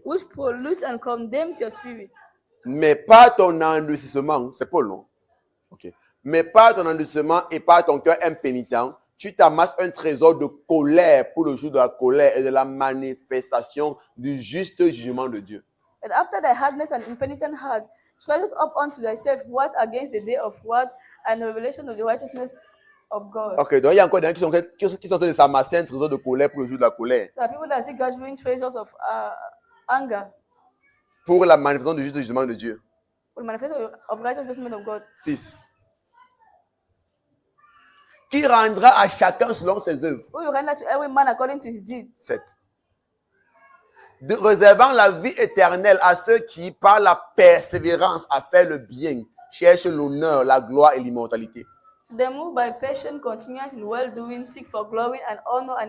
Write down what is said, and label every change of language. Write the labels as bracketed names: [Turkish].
[English] which pollutes and condemns your spirit. [French] Mais pas ton endurcissement, c'est Paul, non? Ok. Mais pas ton endurcissement et pas ton cœur impénitent, tu t'amasses un trésor de colère pour le jour de la colère et de la manifestation du juste jugement de Dieu. [English] And after thy hardness and impenitent heart, treasures up unto thyself what against the day of wrath and the revelation of the righteousness of God. [French] Ok, donc il y a encore des gens qui sont en train de s'amasser un trésor de colère pour le jour de la colère. [English] There are people that see gathering treasures of anger [French] Pour la manifestation du jugement de Dieu. [English] for the manifestation of righteous judgment of God. [French] 6. Qui rendra à chacun selon ses œuvres. [English] Who will render to every man according to his deed. [French] 7. Réservant la vie éternelle à ceux qui, par la persévérance à faire le bien, cherchent l'honneur, la gloire et l'immortalité. [English] They move by patient continuance in well-doing, seek for glory and honor and